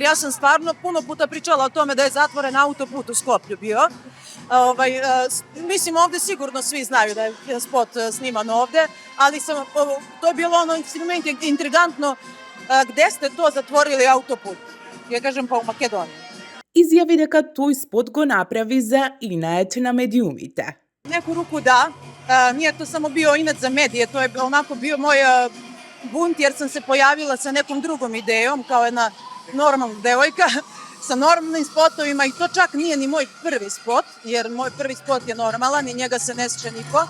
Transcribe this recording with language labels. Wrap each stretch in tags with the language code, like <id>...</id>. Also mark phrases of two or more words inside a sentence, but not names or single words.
<sr>ja sam stvarno puno puta pričala o tome da je zatvoren autoput u Skoplju bio. Mislim, ovde sigurno svi znaju da je spot sniman ovde, ali to je bilo ono intrigantno, gde ste to zatvorili autoput? Ja kažem, pa u Makedoniji.</sr> <mk>Izjavi дека тој спот го направи за инет на медиумите.</mk> <sr>Neku ruku da, nije to samo bio inat za medije, to je onako bio moj bunt jer sam se pojavila sa nekom drugom idejom kao jedna normalna devojka sa normalnim spotovima i to čak nije ni moj prvi spot, jer moj prvi spot je normalan i njega se ne sjeća niko.</sr>